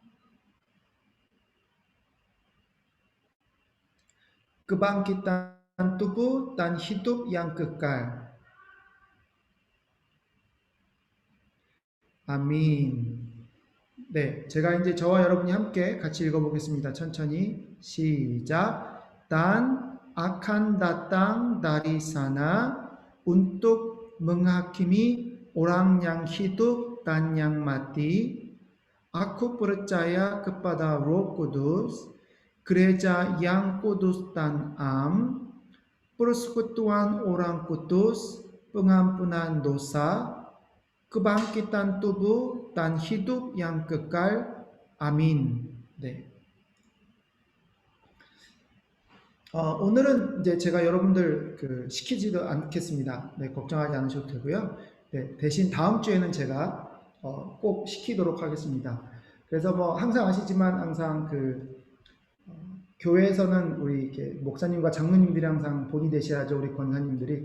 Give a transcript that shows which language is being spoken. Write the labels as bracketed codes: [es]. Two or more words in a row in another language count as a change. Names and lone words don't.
[id] kebangkitan tubuh dan hidup yang kekal. [ko] 아민. 네, 제가 이제 저와 여러분이 함께 같이 읽어보겠습니다. 천천히 시작. [id] Dan akan datang dari sana untuk menghakimi orang yang hidup dan yang mati. Aku percaya kepada Roh Kudus, gereja yang kudus dan am, persekutuan orang kudus, pengampunan dosa, kebangkitan tubuh dan hidup yang kekal. [ko] 아민. 네. 오늘은 이제 제가 여러분들 시키지도 않겠습니다. 네, 걱정하지 않으셔도 되고요. 네, 대신 다음 주에는 제가 꼭 시키도록 하겠습니다. 그래서 뭐 항상 아시지만 항상 교회에서는 우리 이렇게 목사님과 장로님들이 항상 본이 되셔야죠, 우리 권사님들이.